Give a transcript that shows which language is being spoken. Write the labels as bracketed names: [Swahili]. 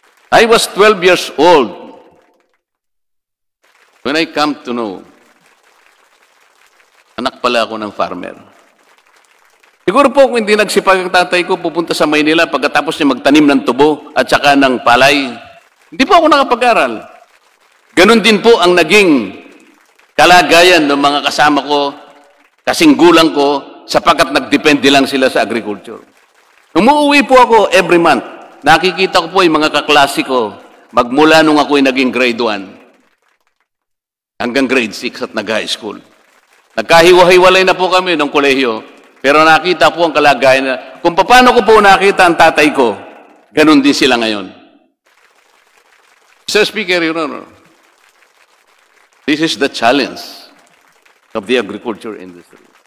[English] I was 12 years old when I come to know, [Filipino] anak pala ako ng [English] farmer. [Filipino] Siguro po kung hindi nagsipag ang tatay ko, pupunta sa Maynila pagkatapos niya magtanim ng tubo at saka ng palay, hindi po ako nakapag-aral. Ganon din po ang naging kalagayan ng mga kasama ko, kasing gulang ko, sapagkat nagdepende lang sila sa agriculture. Umuwi po ako every month. Nakikita ko po yung mga kaklase ko magmula nung ako'y naging grade 1 hanggang grade 6 at nag-high school. Nagkahiwa-hiwalay na po kami ng kolehiyo, pero nakita po ang kalagayan na kung paano ko po nakita ang tatay ko, ganun din sila ngayon. [English] Mr. Speaker, Your Honor, this is the challenge of the agriculture industry.